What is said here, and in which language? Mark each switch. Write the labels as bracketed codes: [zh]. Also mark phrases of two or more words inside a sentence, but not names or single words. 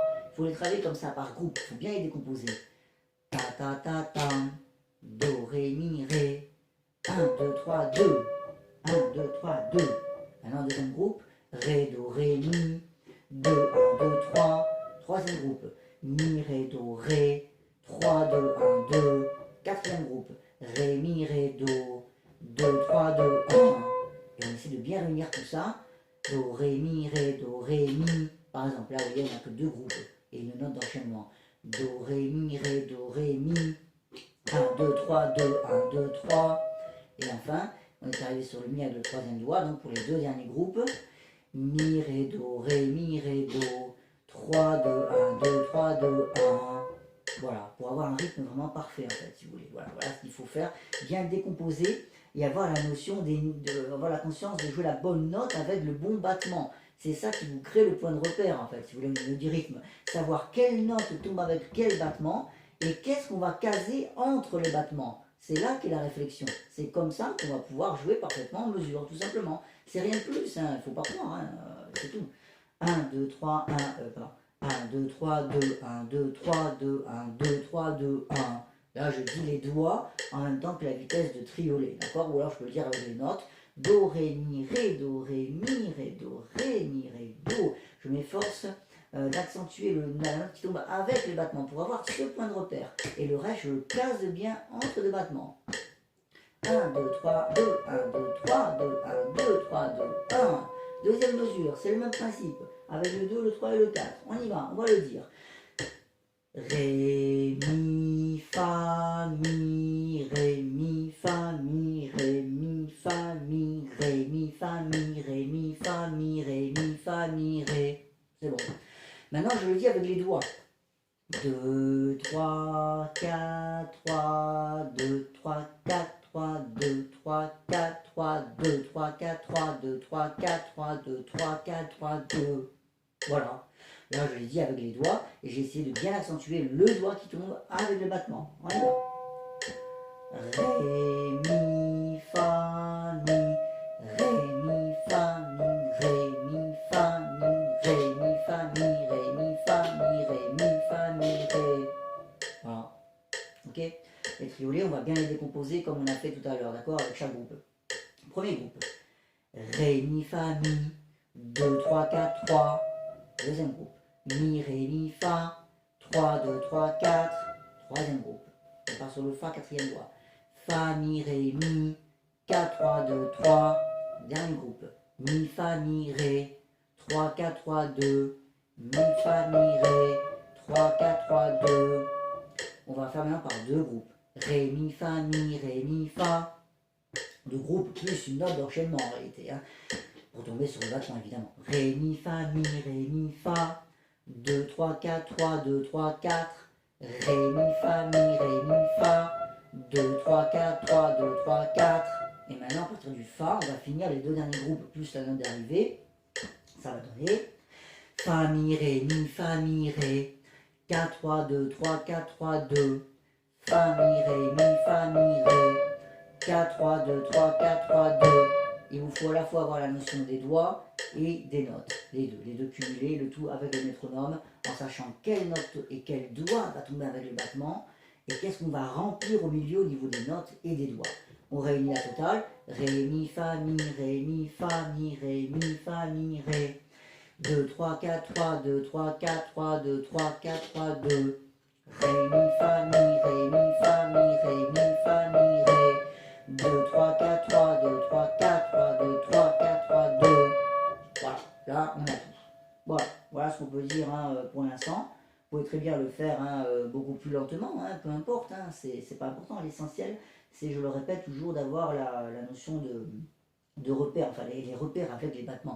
[fr] Il faut les travailler comme ça par groupe, il faut bien les décomposer. Ta ta ta ta, do, ré, mi, ré. 1, 2, 3, 2. 1, 2, 3, 2. Maintenant, deuxième groupe, ré, do, ré, mi. 2, 1, 2, 3. Troisième groupe, mi, ré, do, ré. 3, 2, 1, 2. Quatrième groupe, ré, mi, ré, do. 2, 3, 2, 1. Et on essaie de bien réunir tout ça. Do, ré, mi, ré, do, ré, mi. Par exemple, là, vous voyez, on n'a que deux groupes et une note d'enchaînement. Do, ré, mi, ré, do, ré, mi. 1, 2, 3, 2, 1, 2, 3. Et enfin, on est arrivé sur le mi avec le troisième doigt. Donc pour les deux derniers groupes, mi, ré, do, ré, mi, ré, do. 3, 2, 1, 2, 3, 2, 1. Voilà, pour avoir un rythme vraiment parfait en fait, si vous voulez. Voilà, voilà ce qu'il faut faire. Bien le décomposer et avoir la notion, avoir la conscience de jouer la bonne note avec le bon battement. C'est ça qui vous crée le point de repère en fait, si vous voulez, au niveau du rythme. Savoir quelle note tombe avec quel battement et qu'est-ce qu'on va caser entre les battements. C'est là qu'est la réflexion. C'est comme ça qu'on va pouvoir jouer parfaitement en mesure, tout simplement. C'est rien de plus, hein, il ne faut pas croire, hein, c'est tout. 1, 2, 3, 1, 2, 3, 2, 1, 2, 3, 2, 1, 2, 3, 2, 1. Là, je dis les doigts en même temps que la vitesse de triolet, d'accord? Ou alors, je peux le dire avec les notes. Do, ré, mi, ré, do, ré, mi, ré, do, ré, mi, ré, do. Je m'efforce d'accentuer la note qui tombe avec les battements pour avoir ce point de repère. Et le reste, je le case bien entre les battements. 1, 2, 3, 2, 1, 2, 3, 2, 1, 2, 3, 2, 1. Deuxième mesure, c'est le même principe. Avec le 2, le 3 et le 4. On y va, on va le dire. Ré, mi, fa, mi, ré, mi, fa, mi, ré, mi, fa, mi, ré, mi, fa, mi, ré, mi, fa, mi, ré, mi, fa, mi, ré. C'est bon. Maintenant, je le dis avec les doigts. 2, 3, 4, 3, 2, 3, 4, 3, 2, 3, 4, 3, 2, 3, 4, 3, 2, 3, 4, 3, 2, 3, 4, 3, 2. Voilà. Là, je l'ai dit avec les doigts et j'ai essayé de bien accentuer le doigt qui tombe avec le battement. On y va. Ré, mi, fa, mi. Ré, mi, fa, mi. Ré, mi, fa, mi. Ré, mi, fa, mi. Ré, mi, fa, mi. Ré, mi, fa, mi. Ré. Voilà. Ok? Les triolets, on va bien les décomposer comme on a fait tout à l'heure, d'accord? Avec chaque groupe. Premier groupe. Ré, mi, fa, mi. 2, 3, 4, 3. Deuxième groupe. Mi, ré, mi, fa. 3, 2, 3, 4. Troisième groupe. On part sur le fa, quatrième doigt. Fa, mi, ré, mi. 4, 3, 2, 3. Dernier groupe. Mi, fa, mi, ré. 3, 4, 3, 2. Mi, fa, mi, ré. 3, 4, 3, 2. On va faire maintenant par deux groupes. Ré, mi, fa, mi, ré, mi, fa. Deux groupes plus une note d'enchaînement en réalité. Hein. Pour tomber sur le battement évidemment. Ré, mi, fa, mi, ré, mi, fa. 2, 3, 4, 3, 2, 3, 4. Ré, mi, fa, mi, ré, mi, fa. 2, 3, 4, 3, 2, 3, 4. Et maintenant, à partir du fa, on va finir les deux derniers groupes plus la note d'arrivée. Ça va donner fa, mi, ré, mi, fa, mi, ré. 4, 3, 2, 3, 4, 3, 2. Fa, mi, ré, mi, fa, mi, ré. 4, 3, 2, 3, 4, 3, 2. Il vous faut à la fois avoir la notion des doigts et des notes. Les deux cumulés, le tout avec le métronome, en sachant quelle note et quel doigt va tomber avec le battement, et qu'est-ce qu'on va remplir au milieu au niveau des notes et des doigts. On réunit la totale. Ré, mi, fa, mi, ré, mi, fa, mi, ré, mi, fa, mi, ré. 2, 3, 4, 3, 2, 3, 4, 3, 2, 3, 4, 3, 2. Ré, mi, fa, mi, ré, mi, fa, mi, ré, mi, fa, mi, ré. 2, 3, 4, 3, 2, 3, 4, 3, 2, 3, 4, 3, 2. Voilà, là on a tout. Voilà, voilà ce qu'on peut dire pour l'instant. Vous pouvez très bien le faire beaucoup plus lentement, peu importe, c'est pas important. L'essentiel, c'est, je le répète toujours, d'avoir la notion de repères, enfin les repères avec les battements.